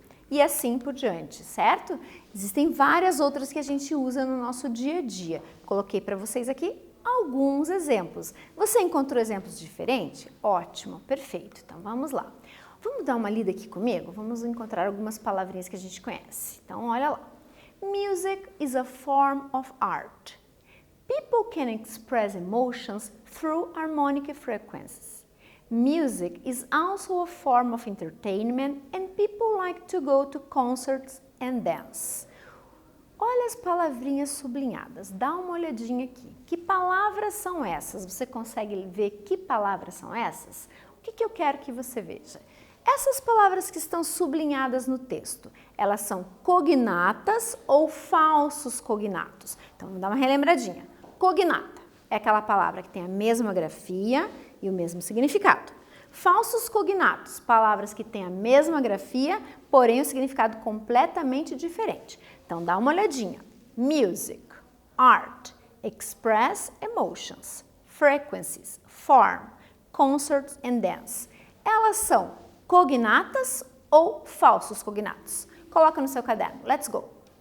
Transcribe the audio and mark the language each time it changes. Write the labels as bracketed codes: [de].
[pt] E assim por diante, certo? Existem várias outras que a gente usa no nosso dia a dia. Coloquei para vocês aqui alguns exemplos. Você encontrou exemplos diferentes? Ótimo, perfeito. Então vamos lá. Vamos dar uma lida aqui comigo? Vamos encontrar algumas palavrinhas que a gente conhece. Então olha lá. [en] Music is a form of art. People can express emotions through harmonic frequencies. Music is also a form of entertainment and people like to go to concerts and dance. [pt] Olha as palavrinhas sublinhadas, dá uma olhadinha aqui. Que palavras são essas? Você consegue ver que palavras são essas? O que eu quero que você veja? Essas palavras que estão sublinhadas no texto, elas são cognatas ou falsos cognatos? Então, vamos dar uma relembradinha. Cognata é aquela palavra que tem a mesma grafia e o mesmo significado. Falsos cognatos, palavras que têm a mesma grafia, porém o significado completamente diferente. Então dá uma olhadinha. [en] Music, art, express emotions, frequencies, form, concerts and dance. [pt] Elas são cognatas ou falsos cognatos? Coloca no seu caderno. [en] Let's go!